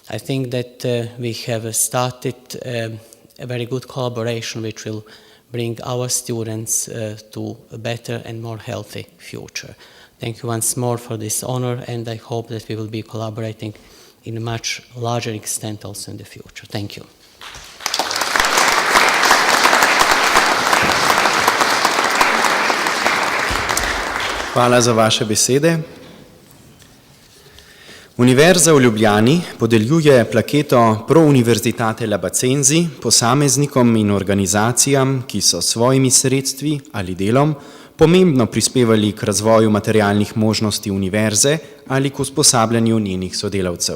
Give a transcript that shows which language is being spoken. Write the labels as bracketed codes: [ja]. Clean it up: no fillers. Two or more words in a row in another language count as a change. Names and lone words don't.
[en] I think that we have started a very good collaboration which will bring our students to a better and more healthy future. Thank you once more for this honor, and I hope that we will be collaborating in a much larger extent also in the future. Thank you. [sl] Hvala za vaše besede. Univerza v Ljubljani podeljuje plaketo Pro Universitate Labacenzi posameznikom in organizacijam, ki so s svojimi sredstvi ali delom pomembno prispevali k razvoju materialnih možnosti univerze ali k usposabljanju njenih sodelavcev.